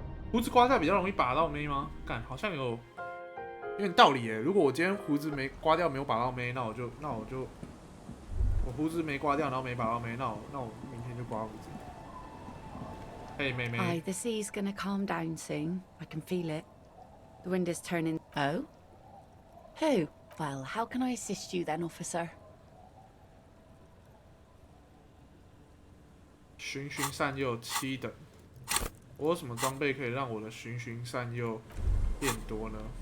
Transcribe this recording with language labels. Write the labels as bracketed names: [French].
[Chinese] 胡子刮掉比较容易把到妹吗？干，好像有点道理耶。如果我今天胡子没刮掉，没有把到妹，那我胡子没刮掉，然后没把到妹，那我明天就刮胡子。嘿，妹妹。 [English] Hi, the sea's gonna calm down soon. I can feel it. The wind is turning. Oh? Who? Well, how can I assist you then, officer? [Chinese] 循循善诱7等，我有什么装备可以让我的循循善诱变多呢？